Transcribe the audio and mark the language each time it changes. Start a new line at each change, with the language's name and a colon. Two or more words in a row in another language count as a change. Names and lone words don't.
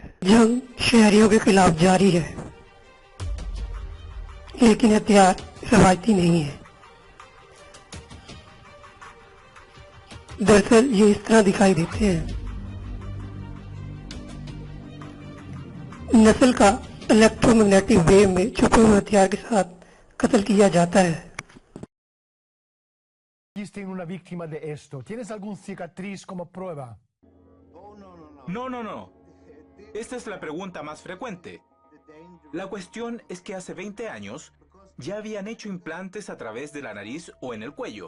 Urdu: جنگ شہریوں کے خلاف جاری ہے، لیکن ہتھیار روایتی نہیں ہے. دراصل یہ اس طرح دکھائی دیتے ہیں. نسل کا
English: electromagnetic wave
Urdu: میں چھپے ہوئے ہتھیار کے ساتھ قتل کیا جاتا ہے.
Spanish: ¿Viste en una víctima de esto? ¿Tienes algún cicatriz como prueba? No, no, no. Esta es la pregunta más frecuente. La cuestión es que hace 20 años ya habían hecho implantes a través de la nariz o en el cuello.